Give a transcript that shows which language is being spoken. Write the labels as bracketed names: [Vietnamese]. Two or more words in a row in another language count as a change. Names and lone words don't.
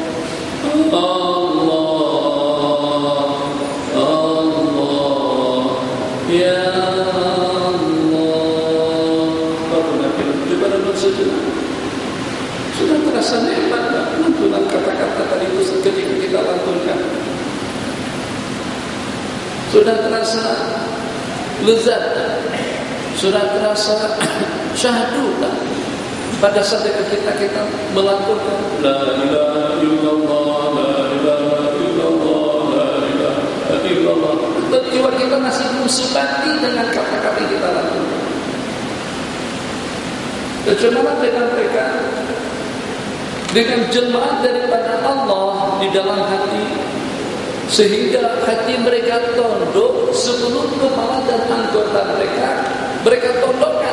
[Indonesian] Allah, Allah, ya sudah terasa nikmat lantunan kata-kata tadi itu ketika kita lantunkan. Sudah terasa lezat, sudah terasa syahdu pada saat kita melantunkan [Arabic] لا إله إلا الله، لا إله إلا الله، لا إله إلا الله. [Indonesian] Jiwa kita masih belum sebati dengan kata-kata yang kita lantunkan. Bagaimana dengan mereka? Dengan jemaah daripada Allah di dalam hati, sehingga hati mereka tunduk, seluruh kepala dan anggota mereka tundukkan.